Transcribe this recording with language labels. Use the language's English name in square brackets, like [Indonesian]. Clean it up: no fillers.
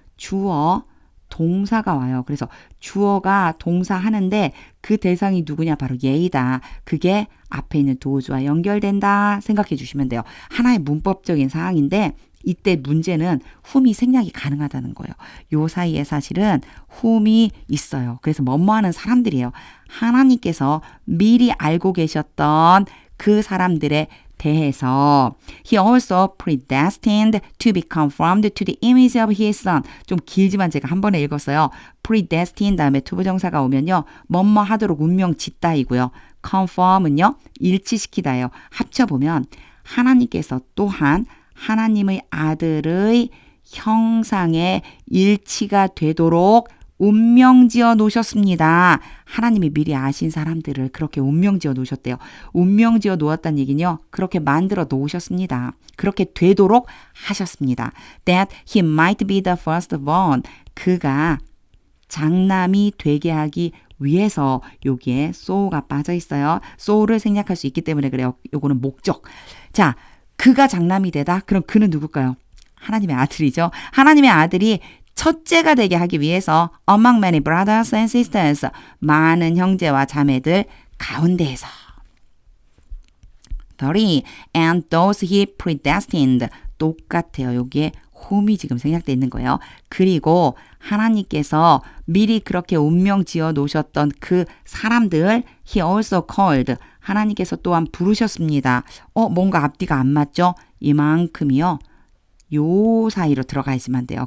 [Korean] 주어 동사가 와요. 그래서 주어가 동사 하는데 그 대상이 누구냐? 바로 얘이다. 그게 앞에 있는 도주와 연결된다 생각해 주시면 돼요. 하나의 문법적인 사항인데 이때 문제는 whom이 생략이 가능하다는 거예요. 요 사이에 사실은 whom이 있어요. 그래서 뭐뭐하는 사람들이에요. 하나님께서 미리 알고 계셨던 그 사람들의 대해서 [English] He also predestined to be conformed to the image of His Son. [Korean] 좀 길지만 제가 한 번에 읽었어요. predestined 다음에 투부정사가 오면요. 뭐뭐 하도록 운명 짓다이고요. conform은요. 일치시키다예요. 합쳐보면 하나님께서 또한 하나님의 아들의 형상에 일치가 되도록 운명지어 놓으셨습니다. 하나님이 미리 아신 사람들을 그렇게 운명지어 놓으셨대요. 운명지어 놓았다는 얘기는요. 그렇게 만들어 놓으셨습니다. 그렇게 되도록 하셨습니다. [English] That he might be the firstborn. [Korean] 그가 장남이 되게 하기 위해서 여기에 so가 빠져 있어요. so를 생략할 수 있기 때문에 그래요. 요거는 목적. 자, 그가 장남이 되다. 그럼 그는 누굴까요? 하나님의 아들이죠. 하나님의 아들이 첫째가 되게 하기 위해서 [English] among many brothers and sisters [Korean] 많은 형제와 자매들 가운데에서 30. [English] And those he predestined 똑같아요. [Korean] 여기에 whom이 지금 생략되어 있는 거예요. 그리고 하나님께서 미리 그렇게 운명 지어 놓으셨던 그 사람들 [English] he also called [Korean] 하나님께서 또한 부르셨습니다. 뭔가 앞뒤가 안 맞죠? 이만큼이요. 요 사이로 들어가 있으면 돼요.